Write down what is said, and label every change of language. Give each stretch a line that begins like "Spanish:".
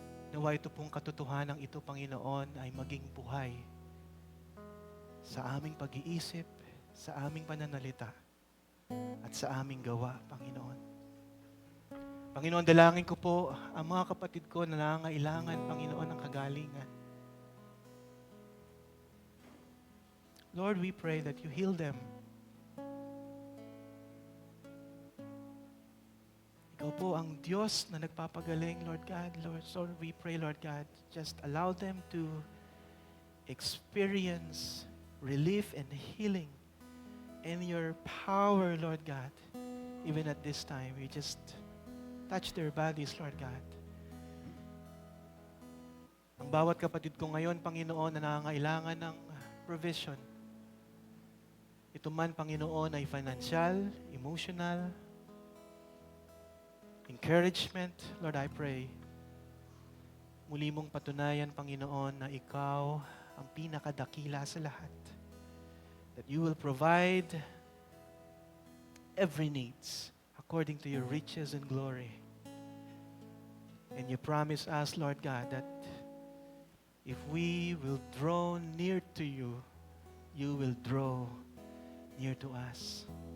Filipino: Nawa ito pong katotohanan ito, Panginoon, ay maging buhay sa aming pag-iisip, sa aming pananalita, at sa aming gawa, Panginoon. Panginoon, dalangin ko po ang mga kapatid ko na nangangailangan, Panginoon, ng kagalingan.
English: Lord, we pray that you heal them.
Filipino: Ikaw po ang Diyos na nagpapagaling,
English: Lord God. Lord, so we pray, Lord God, just allow them to experience relief and healing in your power, Lord God. Even at this time, we just touch their bodies, Lord God.
Filipino: Ang bawat kapatid ko ngayon, Panginoon, na nangangailangan ng provision. Ito man, Panginoon, ay financial, emotional, encouragement,
English: Lord, I pray.
Filipino: Muli mong patunayan, Panginoon, na Ikaw ang pinakadakila sa lahat.
English: That you will provide every needs according to your riches and glory. And you promise us, Lord God, that if we will draw near to you, you will draw near to us.